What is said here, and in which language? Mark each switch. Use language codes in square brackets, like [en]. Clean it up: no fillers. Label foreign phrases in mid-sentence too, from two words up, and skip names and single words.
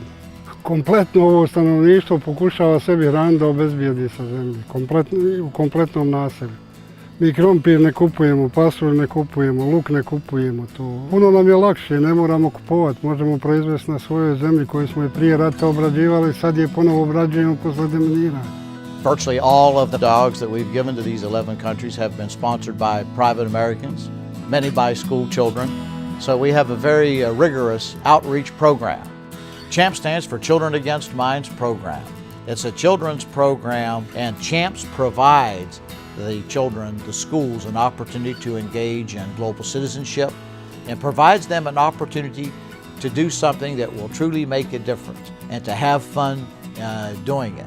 [bs] Kompletno ovo stanovništvo pokušava sebi hraniti da obezbijedi sa zemlji, u kompletnom naselju. Mi krompir ne kupujemo, pasulj ne kupujemo, luk ne kupujemo. Puno nam je lakše, ne moramo kupovati, možemo proizvesti na svojoj zemlji koju smo i prije rata obrađivali, sad je ponovo obrađujemo posle deminiranja. [en] Virtually all of the dogs that we've given to these 11 countries have been sponsored by private Americans, many by school children. So we have a very rigorous outreach program. CHAMP stands for Children Against Mines Program. It's a children's program, and CHAMPS provides the children, the schools, an opportunity to engage in global citizenship and provides them an opportunity to do something that will truly make a difference and to have fun doing it.